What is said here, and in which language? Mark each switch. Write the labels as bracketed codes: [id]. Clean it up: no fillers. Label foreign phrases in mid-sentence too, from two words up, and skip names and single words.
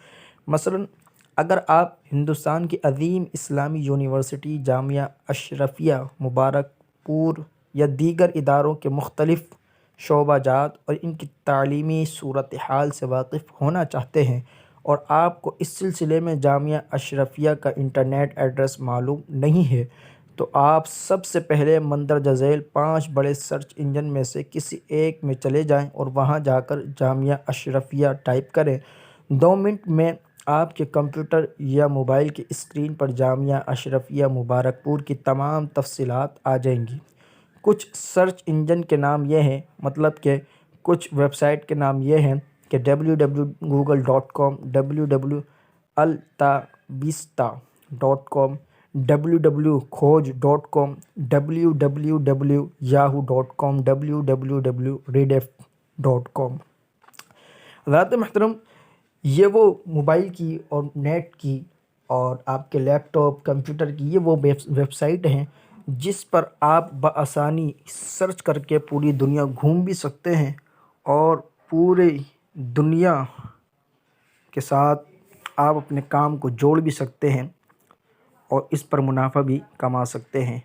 [ur] مثلاً اگر آپ ہندوستان کی عظیم اسلامی یونیورسٹی جامعہ اشرفیہ مبارک پور یا دیگر اداروں کے مختلف شعبہ جات اور ان کی تعلیمی صورتحال سے واقف ہونا چاہتے ہیں اور آپ کو اس سلسلے میں جامعہ اشرفیہ کا [en] internet address [ur] معلوم نہیں ہے، تو آپ سب سے پہلے مندرجہ ذیل 5 بڑے [en] search engine [ur] میں سے کسی ایک میں چلے جائیں اور وہاں جا کر جامعہ اشرفیہ ٹائپ کریں۔ 2 منٹ میں آپ کے کمپیوٹر یا موبائل کی اسکرین پر جامعہ اشرفیہ مبارک پور کی تمام تفصیلات آ جائیں گی۔ کچھ [en] search engine [ur] کے نام یہ ہیں، مطلب کہ کچھ ویب سائٹ کے نام یہ ہیں کہ www.google.com، www.altavista.com، www.khoj.com، www.yahoo.com، www.rediff.com۔ حضرات محترم، یہ وہ موبائل کی اور نیٹ کی اور آپ کے [en] laptop computer [ur] کی یہ وہ ویب سائٹ ہیں جس پر آپ بآسانی سرچ کر کے پوری دنیا گھوم بھی سکتے ہیں اور پوری دنیا کے ساتھ آپ اپنے کام کو جوڑ بھی سکتے ہیں اور اس پر منافع بھی کما سکتے ہیں۔